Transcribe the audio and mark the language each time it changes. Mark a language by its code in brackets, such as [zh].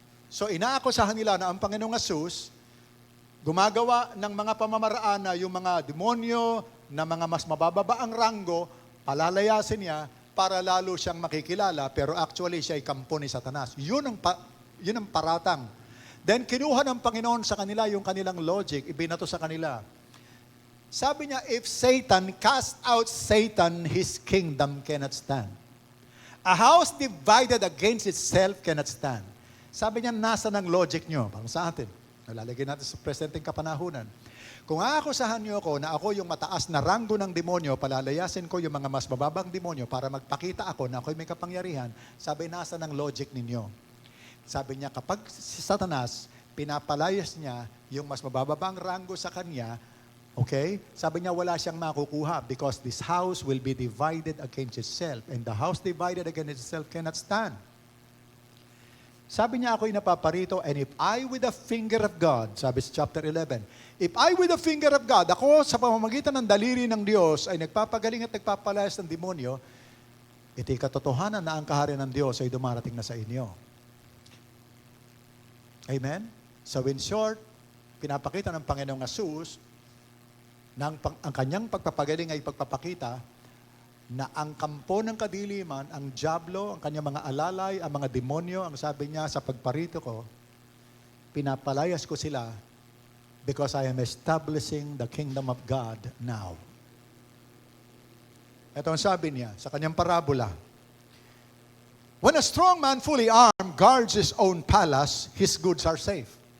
[tl] So inaakusahan nila na ang Panginoong Hesus gumagawa ng mga pamamaraan na yung mga demonyo na mga mas mabababa ang ranggo, palalayasin niya para lalo siyang makikilala, pero actually siya ay kampo ni Satanas. Yun ang paratang. Then kinuha ng Panginoon sa kanila yung kanilang logic, ibinato sa kanila. Sabi niya, [en] if Satan cast out Satan, his kingdom cannot stand. A house divided against itself cannot stand. [tl] Sabi niya, nasa ng logic nyo, parang sa atin. Nalalagay natin sa presenteng kapanahunan. Kung aakusahan niyo ako na ako yung mataas na ranggo ng demonyo, palalayasin ko yung mga mas mababang demonyo para magpakita ako na ako'y may kapangyarihan, sabi, nasa ng logic ninyo. Sabi niya, kapag si Satanas, pinapalayas niya yung mas mababang ranggo sa kanya, okay? Sabi niya, wala siyang makukuha [en] because this house will be divided against itself. And the house divided against itself cannot stand. [tl] Sabi niya, ako'y napaparito, [en] and if I with the finger of God, [tl] sabi sa chapter 11, [en] if I with the finger of God, [tl] ako sa pamamagitan ng daliri ng Diyos ay nagpapagaling at nagpapalayas ng demonyo, ito'y katotohanan na ang kaharian ng Diyos ay dumarating na sa inyo. Amen? So in short, pinapakita ng Panginoong Hesus na ang kanyang pagpapagaling ay pagpapakita na ang kampo ng kadiliman, ang diablo, ang kanyang mga alalay, ang mga demonyo, ang sabi niya sa pagparito ko, pinapalayas ko sila [en] because I am establishing the kingdom of God now. [tl] Ito ang sabi niya sa kanyang parabola. [en] When a strong man fully armed guards his own palace, his goods are safe.